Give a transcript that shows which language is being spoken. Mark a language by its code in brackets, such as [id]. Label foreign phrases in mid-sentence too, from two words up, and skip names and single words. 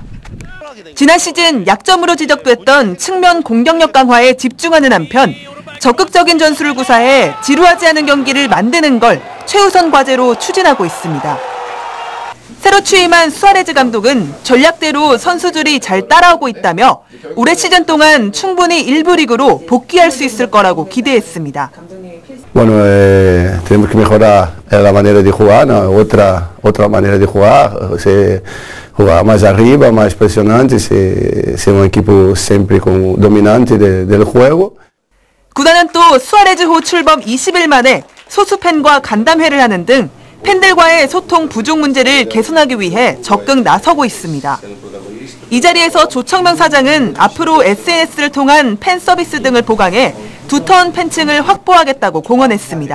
[ko] 지난 시즌 약점으로 지적됐던 측면 공격력 강화에 집중하는 한편 적극적인 전술을 구사해 지루하지 않은 경기를 만드는 걸 최우선 과제로 추진하고 있습니다. 새로 취임한 수아레즈 감독은 전략대로 선수들이 잘 따라오고 있다며 올해 시즌 동안 충분히 1부 리그로 복귀할 수 있을 거라고 기대했습니다. [es] Bueno, tenemos que mejorar la manera de jugar, ¿no? otra manera de jugar, jugar más arriba, más presionante, ser un equipo siempre como dominante del juego. [ko] 구단은 또 수아레즈호 출범 20일 만에 소수 팬과 간담회를 하는 등 팬들과의 소통 부족 문제를 개선하기 위해 적극 나서고 있습니다. 이 자리에서 조청명 사장은 앞으로 SNS를 통한 팬 서비스 등을 보강해 두터운 팬층을 확보하겠다고 공언했습니다.